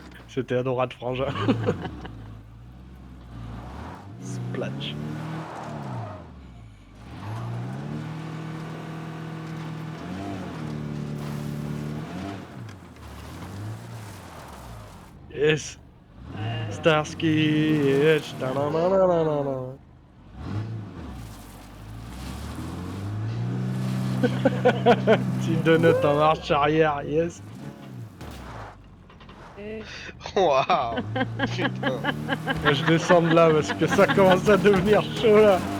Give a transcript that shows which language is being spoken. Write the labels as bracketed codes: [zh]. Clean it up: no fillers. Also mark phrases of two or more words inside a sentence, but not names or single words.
[fr] C'était Adora de Frangin. Splash. Yes. Starsky, yes. Ta-na-na-na-na-na. Petit donut en marche arrière, yes. Waouh. Putain. Moi, je descends de là parce que ça commence à devenir chaud là.